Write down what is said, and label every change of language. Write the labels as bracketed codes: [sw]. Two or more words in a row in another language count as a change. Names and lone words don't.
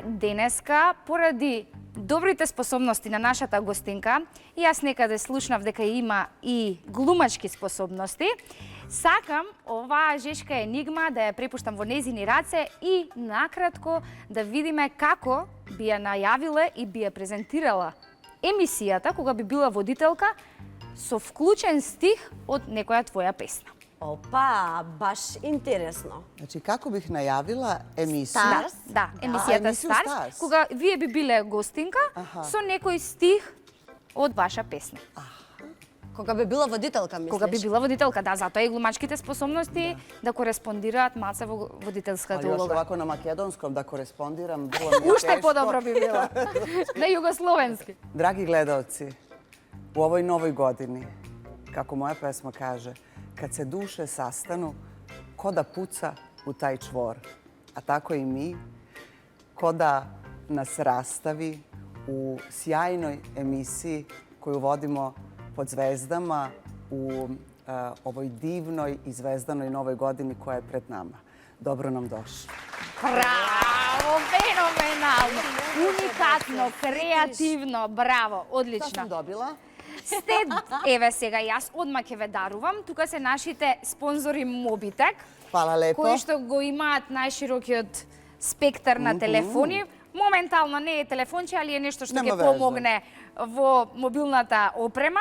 [mk] Денеска, поради добрите способности на нашата гостинка, и јас некаде слушнав дека има и глумачки способности, сакам оваа Жешка енигма да ја препуштам во незини раце и накратко да видиме како би ја најавила и би ја презентирала емисијата кога би била водителка со вклучен стих од некоја твоја песна. Опа, баш интересно. [sr] Znači, kako bih najavila emisiju? Stars? [mk] Да, емисијата [sr] емисiju [mk] Старс, [sr] Stars. [mk] кога вие би биле гостинка со некој стих од ваша песна. Кога би била водителка, мислиш? Кога би била водителка, да, затоа и глумачките способности да кореспондираат малце во водителската [sr] Ali još [mk] улога. [sr] ovako na makedonskom da korespondiram, vrlo mi je [mk] Уште [sr] teško. [mk] подобро би било. На југословенски. [sr] Dragi gledalci, u ovoj novoj godini, kako moja pesma kaže, kad se duše sastanu, ko da puca u taj čvor. A tako i mi, ko da nas rastavi u sjajnoj emisiji koju vodimo pod zvezdama u ovoj divnoj i zvezdanoj novoj godini koja je pred nama. Dobro nam došli. [mk] Браво, феноменално, уникатно, креативно, браво, [sr] Šta [mk] одлично. [sr] sam dobila? [mk] Сте, еве сега јас одма ќе ве дарувам. Тука се нашите спонзори Mobitech, [sr] Hvala lepo. [mk] кои што го имаат најширокиот спектар на телефони. Моментално не е телефонче, али е нешто што Нема ќе везе. помогне во мобилната опрема.